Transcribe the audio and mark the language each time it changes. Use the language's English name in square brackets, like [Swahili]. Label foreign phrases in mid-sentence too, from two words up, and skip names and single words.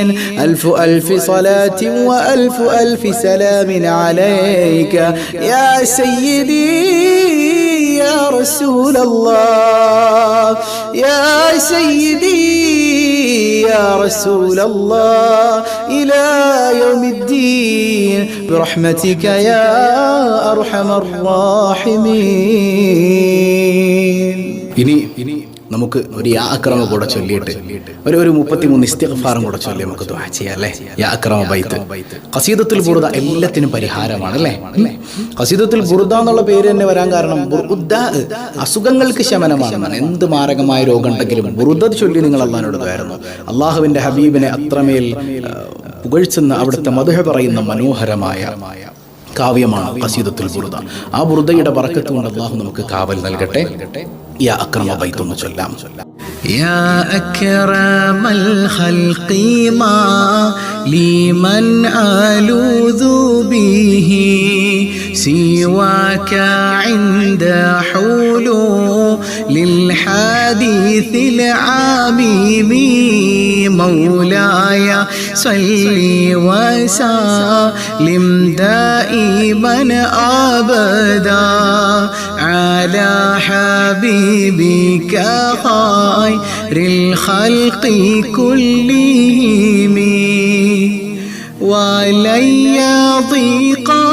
[Arabic] ألف ألف صلاة وألف ألف سلام عليك يا سيدي يا رسول الله يا سيدي يا رسول الله إلى يوم الدين برحمتك يا أرحم الراحمين. [Malayalam] ഇനി നമുക്ക് ഒരു [Arabic] يا أكرم [Malayalam] കൂടെ ചൊല്ലിയിട്ട് ഒരു 33 ഇസ്തിഗ്ഫാറും കൂടെ ചൊല്ലി നമുക്ക് ദുആ ചെയ്യാം അല്ലേ. [Arabic] يا أكرم [Malayalam] ബൈത്ത് ഖസീദത്തുൽ ബുർദ എല്ലാത്തിനും പരിഹാരമാണ് അല്ലേ. ഖസീദത്തുൽ ബുർദ എന്നുള്ള പേര് തന്നെ വരാൻ കാരണം ബുർദ അസുഖങ്ങൾക്ക് ശമനമാണ്. എന്ത് മാരകമായ രോഗം ഉണ്ടെങ്കിലും ബുർദ ചൊല്ലി നിങ്ങൾ അല്ലാഹുവിനോട് ദുആയിരുന്നു. അള്ളാഹുവിന്റെ ഹബീബിനെ അത്രമേൽ പുകഴ്ചെന്ന് അവിടുത്തെ മദ്ഹ് പറയുന്ന മനോഹരമായ കാവ്യമാണ് ഖസീദത്തുൽ ബുർദ. ആ ബുർദയുടെ ബറക്കത്ത് കൊണ്ട് അല്ലാഹു നമുക്ക് കാവൽ നൽകട്ടെ. [Arabic] يا أكرم [Malayalam] ബൈത്ത് ഒന്ന് ചൊല്ലാം. [Arabic] يا أكرم الخلق ما لمن ألوذ به سواك عند حلول الحديث العميم مولاي صل وسلم دائما أبدا على حبيبك خير الخلق كلهم ولن يضيق